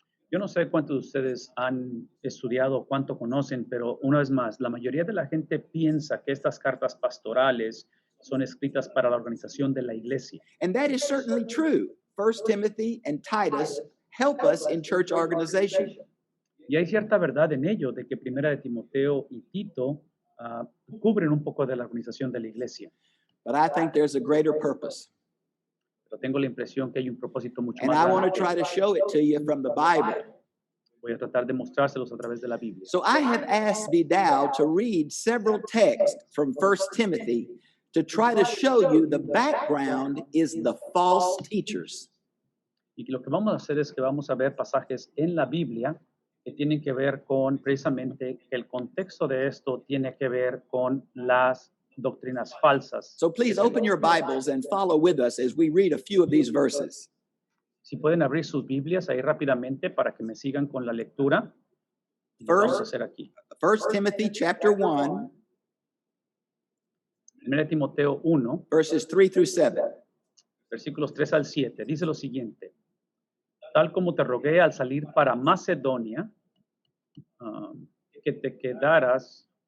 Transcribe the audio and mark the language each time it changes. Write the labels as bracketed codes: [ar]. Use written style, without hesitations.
[es] Yo no sé cuántos de ustedes han estudiado, cuánto conocen, pero una vez más, la mayoría de la gente piensa que estas cartas pastorales son escritas para la organización de la iglesia. [en] And that is certainly true. 1 Timothy and Titus help us in church organization. [es] Y hay cierta verdad en ello, de que Primera de Timoteo y Tito cubren un poco de la organización de la iglesia. [en] But I think there's a greater purpose. [es] Pero tengo la impresión que hay un propósito mucho [en] And [es] más [en] I want to [es] grande. [en] try to show it to you from the Bible. [es] Voy a tratar de mostrárselos a través de la Biblia. [en] So I have asked Vidal to read several texts from 1 Timothy to try to show you the background is the false teachers. [es] Y lo que vamos a hacer es que vamos a ver pasajes en la Biblia que tienen que ver con precisamente que el contexto de esto tiene que ver con las doctrinas falsas. [en] So please open your Bibles and follow with us as we read a few of these verses. [es] Si pueden abrir sus Biblias ahí rápidamente para que me sigan con la lectura. Y lo vamos a hacer aquí. [en] 1 Timothy chapter 1, [es] 1 Timoteo 1, [en] verses 3 through 7. [es] versículos 3 al 7, dice lo siguiente. Tal como te rogué al salir para Macedonia, que te quedaras